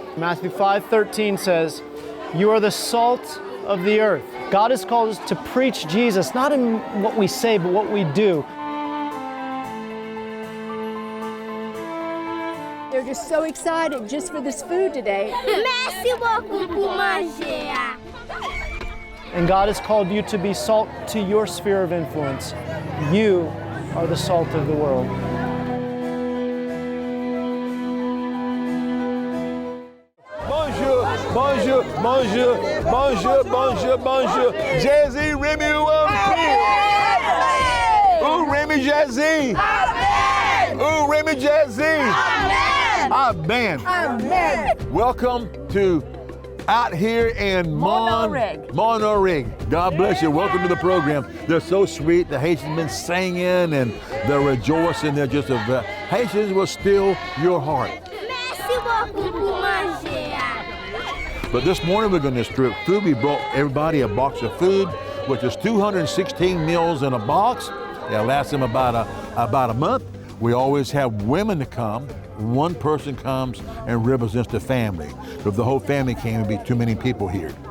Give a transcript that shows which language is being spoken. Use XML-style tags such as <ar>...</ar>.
<en>Matthew 5:13 says, you are the salt of the earth. God has called us to preach Jesus, not in what we say, but what we do. They're just so excited just for this food today.</en> <fr>Merci beaucoup pour manger.</fr> <en>And God has called you to be salt to your sphere of influence. You are the salt of the world.</en> <fr>Bonjour, bonjour, bonjour, bonjour, bonjour, bonjour. Jazzy, Remy, Ooh, Remy Jazzy. Ooh, Remy Jazzy. Amen. Amen.</fr> <en>Welcome to out here in Monterey. God bless you. Welcome to the program. They're so sweet. The Haitians been singing and they're rejoicing. They're just Haitians will steal your heart.</en> <fr>Merci beaucoup pour manger.</fr> <en>But this morning we're going to distribute food. We brought everybody a box of food, which is 216 meals in a box. It'll last them about a month. We always have women to come. One person comes and represents the family. If the whole family came, it'd be too many people here.</en>